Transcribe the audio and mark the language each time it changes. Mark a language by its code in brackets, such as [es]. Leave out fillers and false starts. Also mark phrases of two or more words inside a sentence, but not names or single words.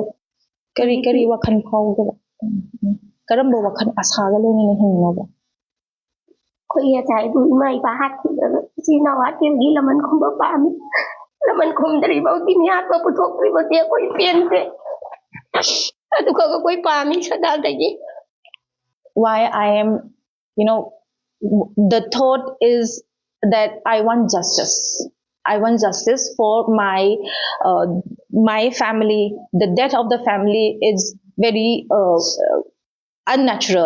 [mni] ꯀꯔꯤ ꯋꯥꯈꯜ ꯐꯥꯎꯗꯕ? ꯀꯔꯝꯕ ꯋꯥꯈꯜ ꯑꯁꯥꯒ ꯂꯣꯏꯅꯅ ꯍꯤꯡꯅꯕ? ꯑꯩꯈꯣꯏ ꯉꯁꯥꯏꯕꯨ ꯏꯃꯥ ꯏꯄꯥ ꯍꯥꯠꯈꯤꯕ ꯏꯆꯤꯜ ꯏꯅꯥꯎ ꯍꯥꯠꯈꯤꯕꯒꯤ ꯂꯃꯟ ꯈꯨꯝꯕ ꯄꯥꯝꯃꯤ. ꯂꯃꯟ ꯈꯨꯝꯗ꯭ꯔꯤꯐꯥꯎꯗꯤ ꯃꯤꯍꯥꯠꯄ ꯄꯨꯊꯣꯛꯇ꯭ꯔꯤꯐꯥꯎꯗꯤ ꯑꯩꯈꯣꯏ ꯄꯦꯟꯗꯦ. ꯑꯗꯨꯈꯛ ꯑꯩꯈꯣいꯄꯥꯝꯃꯤ ꯁꯗꯥꯗꯒꯤ. [en] Why I am, the thought is that I want justice. I want justice for my family. The death of the family is very unnatural.